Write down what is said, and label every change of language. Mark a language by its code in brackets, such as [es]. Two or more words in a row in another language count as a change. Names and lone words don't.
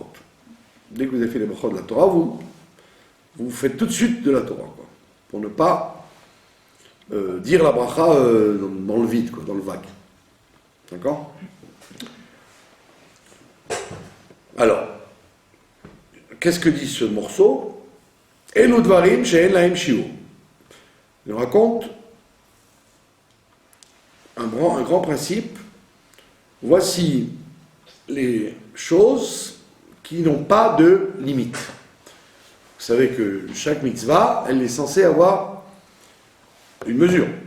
[fr] Dès que vous avez fait les brachot de la Torah, vous faites tout de suite de la Torah, quoi, pour ne pas dire la bracha dans le vide, quoi, dans le vague. D'accord? Alors, qu'est-ce que dit ce morceau? [he] אלו דברים שאין להם שיעור. [fr] Il raconte un grand principe. Voici les choses qui n'ont pas de limite. Vous savez que chaque mitzvah, elle est censée avoir une mesure.